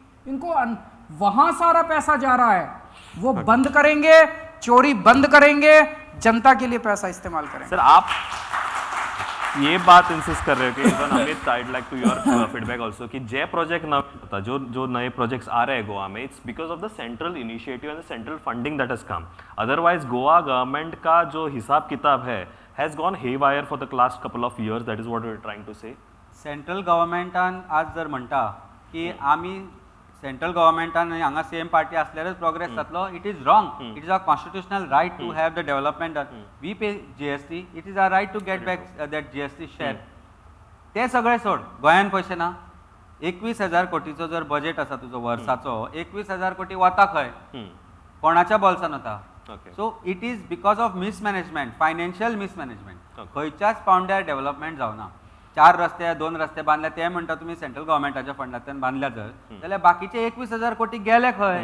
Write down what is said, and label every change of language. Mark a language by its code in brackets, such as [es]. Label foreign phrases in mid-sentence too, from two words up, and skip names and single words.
[hi] इनको वहां सारा पैसा जा रहा है। वो बंद करेंगे, चोरी बंद करेंगे, जनता के लिए पैसा इस्तेमाल करेंगे। सर, आप ये बात इंसिस्ट कर रहे हो कि इवन अमित, [en] I like to your feedback also [hi] कि जय प्रोजेक्ट ना होता, जो नए प्रोजेक्ट्स आ रहे हैं गोवा में, [en] it's because of the central initiative and the central funding that has come. otherwise Goa government [hi] का जो हिसाब किताब है [en] has gone haywire for the last couple of years, that is what we are trying to say. [kok] सेंट्रल गव्हर्मेंटान आज जर म्हणटा की आमी सेंट्रल गव्हर्मेंटान हांगा [en] same party [kok] असल्यारच प्रोग्रेस जातलो, [en] it is wrong. it is a constitutional right to have the development done. we pay GST, it is a right to get back that GST share. [kok] ते सगळे सोड, गोंयान पैसे ना. 21,000 कोटीचो जर बजेट आसा तुजो वर्साचो, 21,000 कोटी वता खंय? कोणाच्या बॉल्सान वता? [en] so it is because of mismanagement, financial mismanagement. [kok] खंयच्याच पावंड्यार डेव्हलपमेंट जावना. 4 रस्ते 2 रस्ते बांधले, ते म्हणटा तुम्ही सेंट्रल गव्हर्मेंटाच्या फंडांतल्यान बांधल्या जाल्यार बाकीचे 21,000 कोटी गेले खंय?